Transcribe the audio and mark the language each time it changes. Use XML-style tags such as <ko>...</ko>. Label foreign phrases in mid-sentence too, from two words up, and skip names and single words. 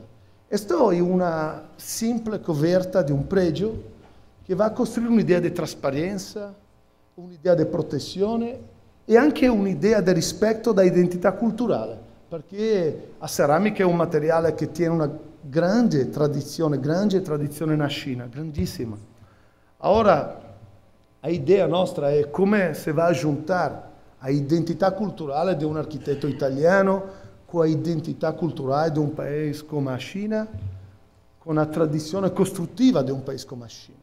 <pt>Esta é uma simples coberta de um prédio que vai construir uma ideia de transparência, uma ideia de proteção e anche uma ideia de respeito da identidade cultural, porque a cerâmica é um material que tem uma grande tradizione na China, grandissima.</pt> <it>Ora,</it> <pt>a ideia</pt> <it>nostra è come se va</it> <pt>a juntar</pt> <it>a identità culturale di un architetto italiano con a identità culturale di un paese come la Cina, con la tradizione costruttiva di un paese come la Cina.</it>